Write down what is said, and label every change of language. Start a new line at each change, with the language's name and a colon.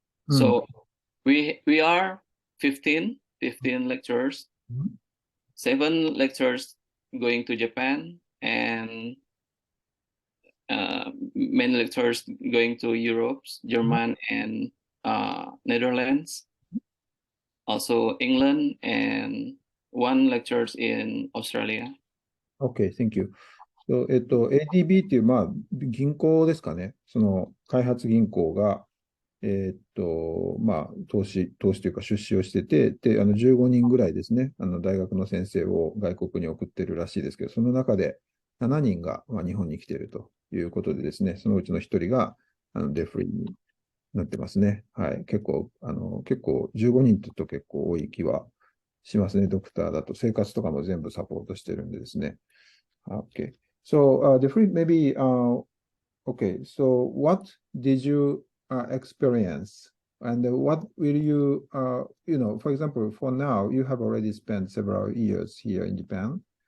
English: So we are 15 lecturers, 7 lecturers going to Japan, and many lecturers going to Europe, German, and Netherlands, also England, and 1 lectures in Australia. Okay, thank you.
Japanese: So, ADB っていう、銀行ですかね。その開発銀行が、投資というか出資をしてて、で、15人ぐらいですね、大学の先生を外国に送ってるらしいですけど、その中で7人が、日本に来ているということでですね、そのうちの1人が、デフリーになってますね。はい。結構15人って言うと結構多い気はしますね。ドクターだと生活とかも全部サポートしてるんでですね。
English: Okay. So, Jeffrey, maybe, okay. So, what did you experience, and what will you, for example, for now, you have already spent several years here in Japan.